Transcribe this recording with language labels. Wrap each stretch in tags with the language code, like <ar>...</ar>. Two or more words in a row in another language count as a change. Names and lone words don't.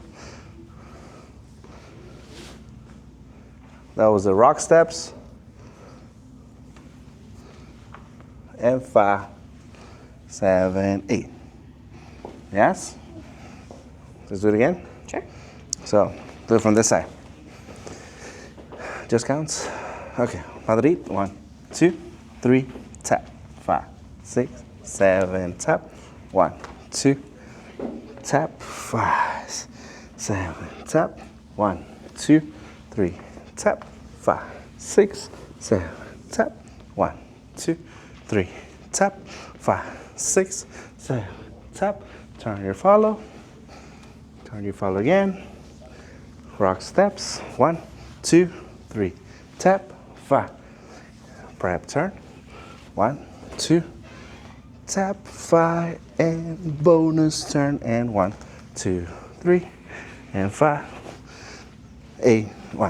<en>That was the rock steps. And 5, 7, 8. Yes? Let's do it again. Sure. So, do it from this side. Just counts. Okay. Madrid. 1, 2, 3, tap. 5, 6, 7, tap. 1, 2, tap. 5, 7, tap. 1, 2, 3, tap. 5, 6, 7, tap. 1, 2, 3, tap. 5, 6, 7, tap. Turn your follow. Turn your follow again. Rock steps. 1, 2, 3, tap. 5. Prep turn. 1, 2, tap. 5 and bonus turn. And 1, 2, 3, and 5, 8, 1.</en>